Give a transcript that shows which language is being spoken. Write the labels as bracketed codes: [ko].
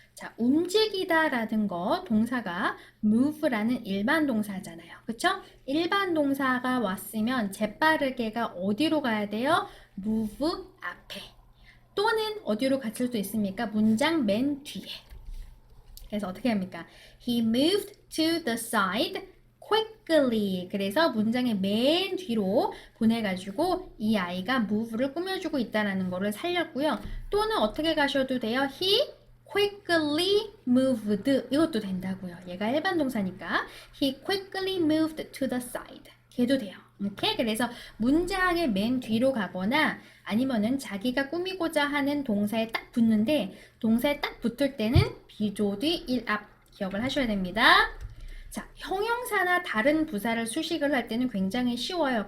[ko] 자, 움직이다라는 거 동사가 move라는 일반 동사잖아요. 그쵸? 일반 동사가 왔으면 재빠르게가 어디로 가야 돼요? move 앞에. 또는 어디로 갔을 수도 있습니까? 문장 맨 뒤에. 그래서 어떻게 합니까? [en] He moved to the side quickly. [ko] 그래서 문장의 맨 뒤로 보내가지고 이 아이가 move를 꾸며주고 있다는 거를 살렸고요. 또는 어떻게 가셔도 돼요? [en] He quickly moved. [ko] 이것도 된다고요. 얘가 일반 동사니까 [en] He quickly moved to the side. [ko] 걔도 돼요. 오케이? 그래서 문장의 맨 뒤로 가거나 아니면은 자기가 꾸미고자 하는 동사에 딱 붙는데 동사에 딱 붙을 때는 비조뒤 일 앞 기억을 하셔야 됩니다. 자, 형용사나 다른 부사를 수식을 할 때는 굉장히 쉬워요.